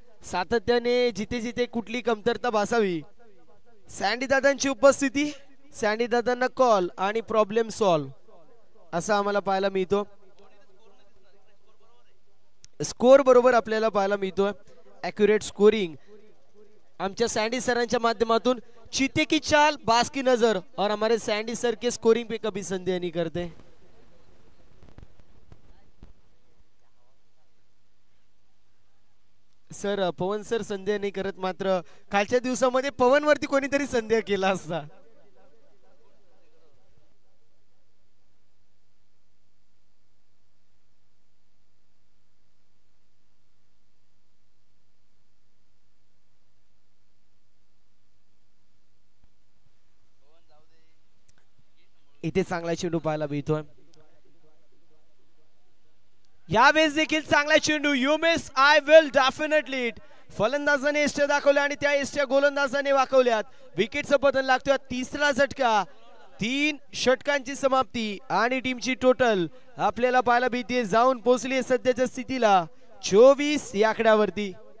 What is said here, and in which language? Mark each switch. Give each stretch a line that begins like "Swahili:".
Marathi: सातत्याने जिथे जिथे कुठली कमतरता भासावी, सँडी दादांची उपस्थिती, सँडी दादांना कॉल आणि प्रॉब्लेम सॉल्व्ह असं आम्हाला पाहायला मिळतो. स्कोर बरोबर आपल्याला पाहायला मिळतो. ॲक्युरेट स्कोरिंग आमच्या सँडी सरांच्या माध्यमातून.
Hindi: चीते की चाल बास की नजर, और हमारे सैंडी सर के स्कोरिंग पे कभी संदेह नहीं करते.
Marathi: सर पवन सर संदेह नाही करत, मात्र कालच्या दिवसामध्ये पवन वरती कोणीतरी संदेह केला असता. इथे चांगला चेंडू पाहायला मिळतोय. यावेळेस देखील चांगला चेंडू.
English: You miss I will definitely it.
Marathi: फलंदाजाने एष्ट्या दाखवल्या आणि त्या एष्ट्या गोलंदाजाने वाकवल्यात. विकेटचं पतन लागतोय. तिसरा झटका. 3 षटकांची समाप्ती आणि टीमची टोटल आपल्याला पाहायला मिळते जाऊन पोहोचली सध्याच्या स्थितीला 24 या आकड्यावरती.